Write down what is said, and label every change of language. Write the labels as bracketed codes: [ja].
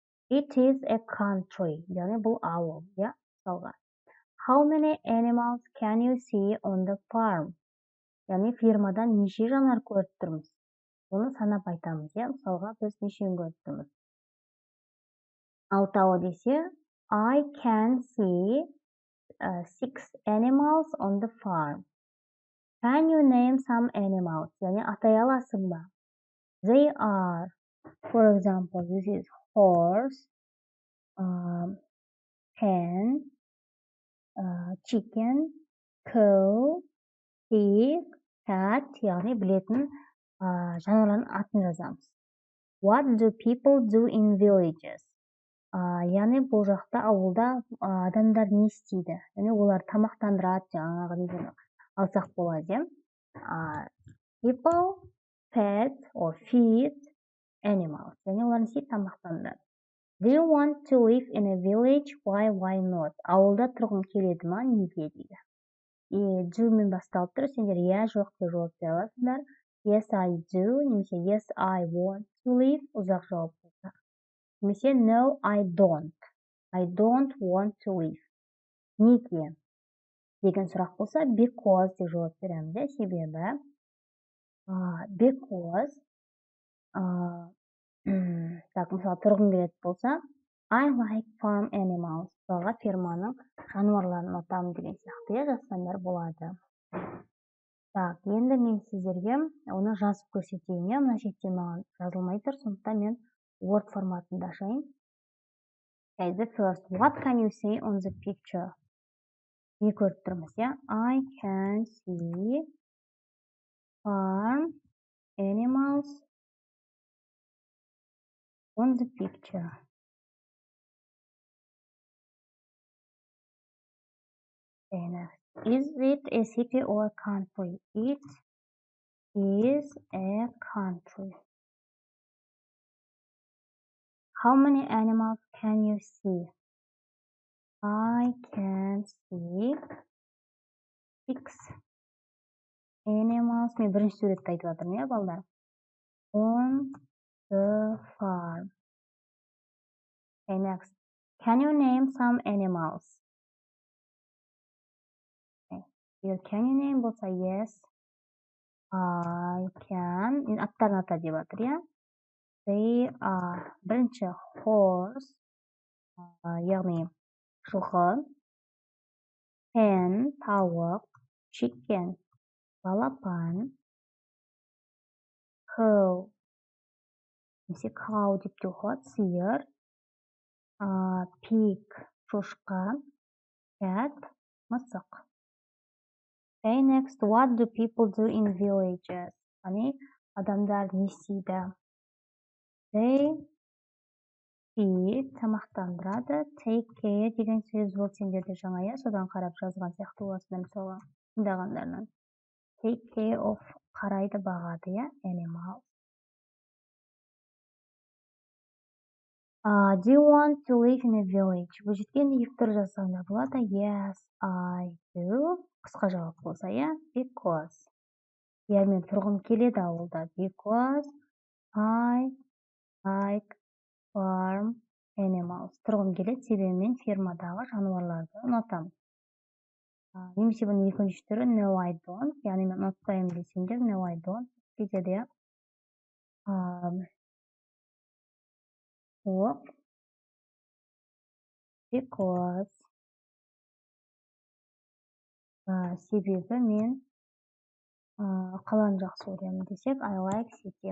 [en] It is a country, [kk] яғни бұл ауыл, мысалға. [en] How many animals can you see on the farm? [kk] Яғни фермадан неше жануар көріп тұрмыз? Оны санап айтамыз, мысалға біз нешеуін көріп тұрмыз? Алтауы десе, [en] I can see 6 animals on the farm. Can you name some animals? [kk] Яғни атай аласың ба? [en] They are, for example, this is horse, hen, chicken, cow, pig, cat, [kk] яғни білетін жануарлардың атын жазамыз. [en] What do people do in villages? [kk] Яғни бұл жақта ауылда адамдар не істейді? Яғни олар тамақтандырады, жаңағы неден алсақ болады. [en] People pet or feed animals. [kk] Яғни олар не істейді? Тамақтандырады. [en] Do you want to live in a village? Why not? [kk] Ауылда тұрғың келеді ма? Неге дейді. Do мен басталып тұр, сендер жоқ деп жауап бере аласыңдар. [en] Yes, I do, [kk] немесе [en] yes, I want to live, [kk] ұзақ жауап болса. Немесе [en] no, I don't. I don't want to live. [kk] Неге? Деген сұрақ болса, because деп жауап береміз, себебі. [en] Because, [kk] мысалы, тұрғым келеді болса, [en] I like farm animals. [kk] Мысалға ферманың жануарларын ұнатамын деген сияқты жазсаңдар болады. Енді мен сіздерге оны жазып көрсетейін. Мына шетте маған жазылмай тұр, сондықтан мен Word форматында ашайын. [en] The first, what can you see on the picture? [kk] Не көріп тұрмыз, [en] I can see farm animals on the picture. Is it a city or a country? It is a country. How many animals can you see? I can see 6 animals. [kk] Мен бірінші суретті айтып жатырмын, балдар? [en] On the farm. Okay, next. Can you name some animals? Here, can you name [kk] болса, [en] yes, I can. [kk] Мен аттарын ата деп жатыр, [en] They are. [kk] Бірінші horse, яғни жылқы, hen, тауық, chicken, балапан, cow, немесе cow деп те оқылады, сиыр. Pig шошқа, cat мысық. [en] Okay, next, what do people do in villages? [kk] Яғни адамдар не істейді? [en] They feed [kk] тамақтандырады, take care деген сөз ол сендерде жаңа, иә, содан қарап жазған сияқты боласыңдар мысалы тыңдағандарынан. [en] Take care of [kk] қарайды, бағады, иә, animal. [en] Do you want to live in a village? [kk] Бұл жерден екі түрлі жазсаңдар болады. [en] Yes, I do. [kk] Қысқа жауап болса, иә, because. Иә, мен тұрғым келеді ауылда. [en] Because I like farm animals. [kk] Тұрғым келеді, себебі мен фермадағы жануарларды ұнатамын. Немесе бұның екінші түрі [en] no, I don't. [kk] Яғни мен ұнатпаймын десеңдер, no, I don't кетеді, иә. Ол because себебі мен қаланы жақсы көремін десек, [en] I like city.